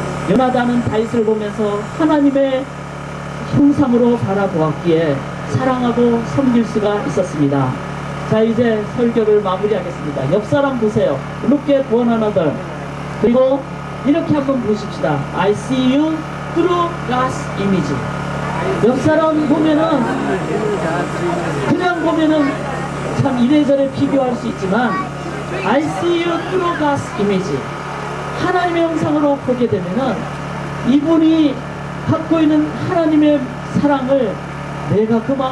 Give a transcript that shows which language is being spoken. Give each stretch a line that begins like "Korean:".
Korean: 요나단은 다윗을 보면서 하나님의 형상으로 바라보았기에 사랑하고 섬길 수가 있었습니다. 자, 이제 설교를 마무리하겠습니다. 옆 사람 보세요.
English: Look at one another.
Korean: 그리고 이렇게 한번 보십시다.
English: I see you through God's image.
Korean: 옆 사람 보면은 그냥 보면은 참 이래저래 비교할 수 있지만
English: I see you through God's image.
Korean: 하나님의 형상으로 보게 되면은 이분이 갖고 있는 하나님의 사랑을 내가 그 마음으로